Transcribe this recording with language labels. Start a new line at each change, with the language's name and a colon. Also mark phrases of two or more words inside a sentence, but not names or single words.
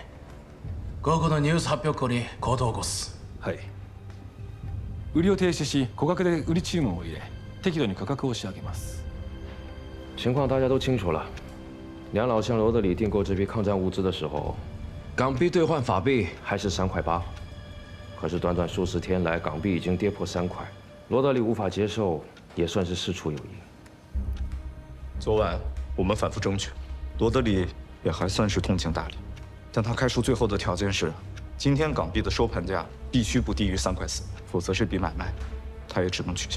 Japanese: 午後のニュース発表後に行動を起こす。はい。売りを停止し、小額で売り注文を入れ、適度に価格を仕上げます。
Chinese: 情况大家都清楚了。梁老向罗德里订购这批抗战物资的时候，港币兑换法币还是3块8，可是短短数十天来，港币已经跌破3块，罗德里无法接受，也算是事出有因。昨晚我们反复争取，罗德里也还算是通情达理，但他开出最后的条件是，今天港币的收盘价必须不低于3块4，否则这笔买卖他也只能取消。